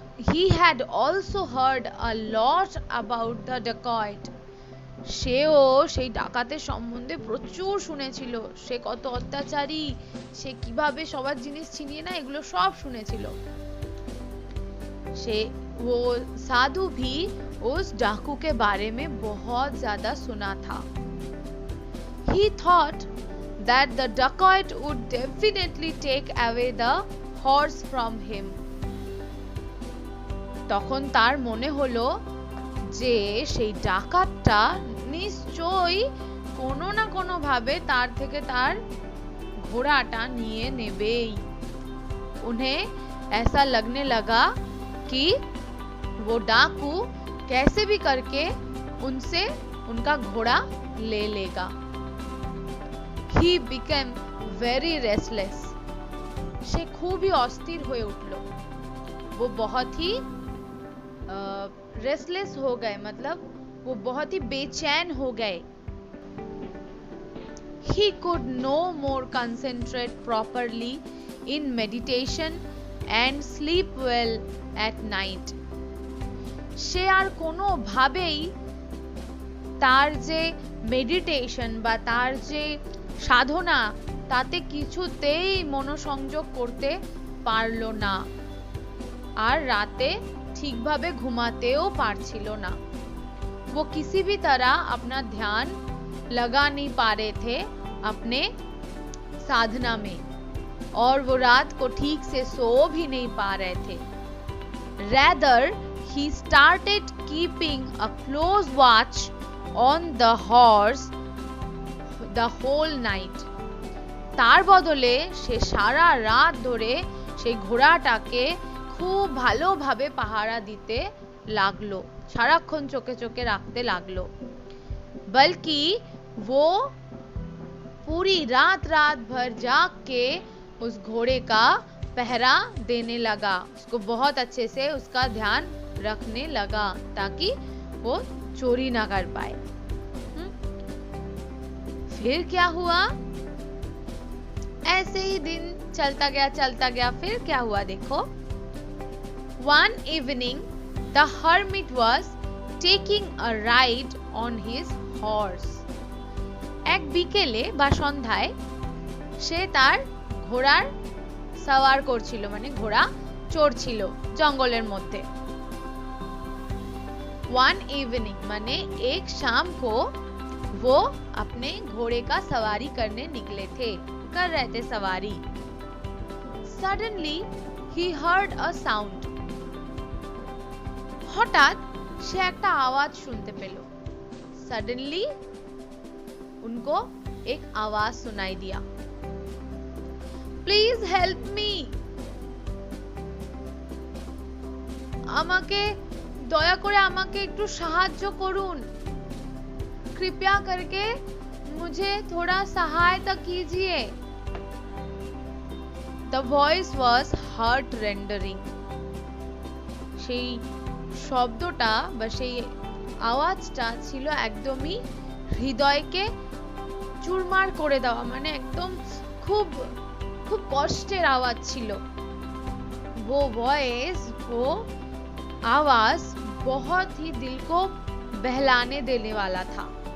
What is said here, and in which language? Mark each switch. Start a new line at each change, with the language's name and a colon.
English: He had also heard a lot about the dacoit.
Bangla: সেও সেই ডাকাতের সম্বন্ধে প্রচুর শুনেছিল, সে কত অত্যাচারী, সে কিভাবে সবার জিনিস ছিনিয়ে নেয়, এগুলো সব শুনেছিল।
Hindi: वो साधु भी उस डाकू के बारे में बहुत ज्यादा सुना था।
English: He thought that the dacoit would definitely take away the horse from him.
Bangla: তখন তার মনে হলো যে সেই ডাকাতটা নিশ্চয়ই কোনো না কোনো ভাবে তার থেকে তার ঘোড়াটা নিয়ে নেবেই।
Hindi: उन्हें ऐसा लगने लगा कि वो डाकू कैसे भी करके उनसे उनका घोड़ा ले लेगा।
English: He became very restless.
Bangla: সে খুবই অস্থির হয়ে উঠল।
Hindi: वो बहुत ही रेस्टलेस हो गए, मतलब वो बहुत ही बेचैन हो गए।
English: He could no more concentrate properly in meditation and sleep well at night.
Bangla: সে আর কোনো ভাবেই তার যে মেডিটেশন বা তার যে সাধনা তাতে কিছুতেই মনোসংযোগ করতে পারল না, আর রাতে ঠিকভাবে ঘুমাতেও পারছিল না।
Hindi: वो किसी भी तरह अपना ध्यान लगा नहीं पा रहे थे अपने साधना में, और वो रात को ठीक से सो भी नहीं पा रहे थे।
English: Rather, he started keeping a close watch on the horse the whole night.
Bangla: তার বদলে সে সারা রাত ধরে সেই ঘোড়াটাকে খুব ভালোভাবে পাহারা দিতে লাগলো, সারাক্ষণ চোখে চোখে রাখতে লাগলো।
Hindi: बल्कि वो पूरी रात भर जाग के उस घोड़े का पहरा देने लगा, उसको बहुत अच्छे से उसका ध्यान रखने लगा ताकि वो चोरी ना कर पाए। फिर क्या हुआ? ऐसे ही दिन चलता गया। फिर क्या हुआ देखो।
English: One evening the hermit was taking a ride on his horse.
Bangla: এক বিকেলে বা সন্ধ্যায় সে তার ঘোড়ার সওয়ার করছিল, মানে ঘোড়া চড়ছিল জঙ্গলের মধ্যে।
English: One evening
Hindi: माने एक शाम को वो अपने घोड़े का सवारी करने निकले थे, कर रहे थे सवारी।
English: Suddenly he heard a sound.
Bangla: হঠাৎ সে একটা আওয়াজ শুনতে পেল।
Hindi: Suddenly उनको एक आवाज सुनाई दिया।
English: Please help me.
Bangla: আমাকে দয়া করে আমাকে একটু সাহায্য করুন।
Hindi: कृपया करके मुझे थोड़ा सहायता कीजिए।
English: The voice was heart rendering.
Bangla: সেই শব্দটা বা সেই আওয়াজটা ছিল একদমই হৃদয়কে চুরমার করে দেওয়া, মানে একদম খুব খুব কষ্টের আওয়াজ ছিল।
Hindi: वो वॉइस, वो आवाज बहुत ही दिल को बहलाने देने वाला था।